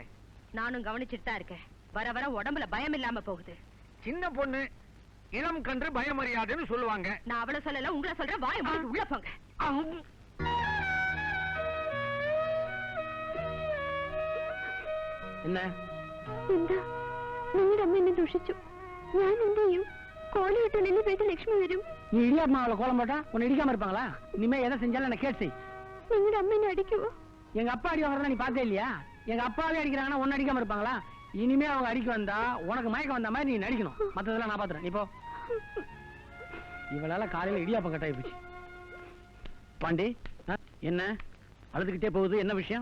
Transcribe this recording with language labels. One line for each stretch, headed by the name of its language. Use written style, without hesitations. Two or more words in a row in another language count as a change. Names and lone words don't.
Tamil: நானும் கவனிச்சுட்டு தான் இருக்கேன். வர வர உடம்புல பயம் இல்லாம போகுது. சின்ன பொண்ணு இளம் கன்று பயமறியாதுன்னு சொல்லுவாங்க. நான் அவளை சொல்லல, உங்களை சொல்றேன். வாய மூடிட்டு உள்ள போங்க. என்ன?
Malayalam: എന്താ നിങ്ങളുടെ അമ്മ എന്നെ ദുഷിച്ചു. ഞാൻ എന്ത് ചെയ്യും? കോലമിട്ടുള്ളിൽ വീട്ടിൽ ലക്ഷ്മി വരും.
Tamil: நீ இடியாப்பமாவில கோலம் போட்டா உன்னை இடிக்காம இருப்பாங்களா? இனிமே எதை செஞ்சாலும் என்ன கேட்டு செய்.
Malayalam: നിങ്ങളുടെ അമ്മ എന്നെ അടിക്കുവോ?
Tamil: எங்க அப்பா அடி வாங்குறதா நீ பார்த்தே இல்லையா? எங்க அப்பாவே அடிக்கிறாங்கன்னா உன்னை அடிக்காம இருப்பாங்களா? இனிமே அவங்க அடிக்க வந்தா உனக்கு மயக்கம் வந்த மாதிரி நீ நடிக்கணும். மத்ததெல்லாம் நான் பாத்துறேன். நீ போ. இவளால காலையில இடியாப்பம் கட்டாயி போச்சு. பாண்டி, என்ன அழுதுகிட்டே போகுது? என்ன விஷயம்?